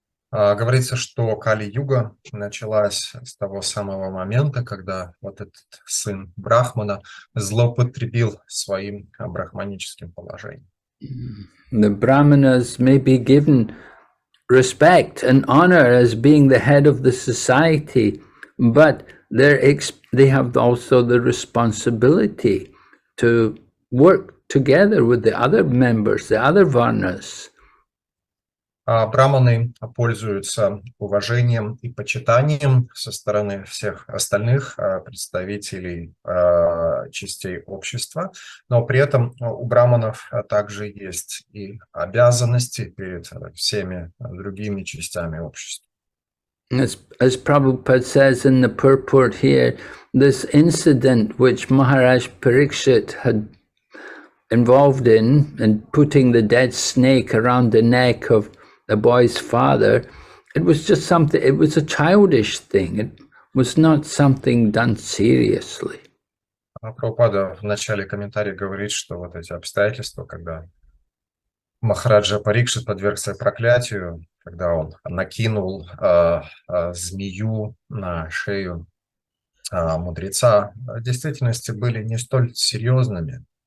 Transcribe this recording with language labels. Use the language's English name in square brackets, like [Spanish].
[Russian] Говорится, что Кали-юга началась с того самого момента, когда вот этот сын Брахмана злоупотребил своим брахманическим положением. [English] The Brahmanas may be given respect and honor as being the head of the society, but they have also the responsibility to work together with the other members, the other varnas. [Russian] Браманы пользуются уважением и почитанием со стороны всех остальных представителей частей общества, но при этом у браманов также есть и обязанности перед всеми другими частями общества. [English] As Prabhupada says in the purport here, this incident which Maharaja Parikshit had involved in putting the dead snake around the neck of the boy's father, it was just something, it was a childish thing. It was not something done seriously. [Russian] Прабхупада в начале комментария говорит, что вот эти обстоятельства, когда Махараджа Парикшит подвергся проклятию, когда он накинул змею на шею мудреца, в действительности были не столь серьезными.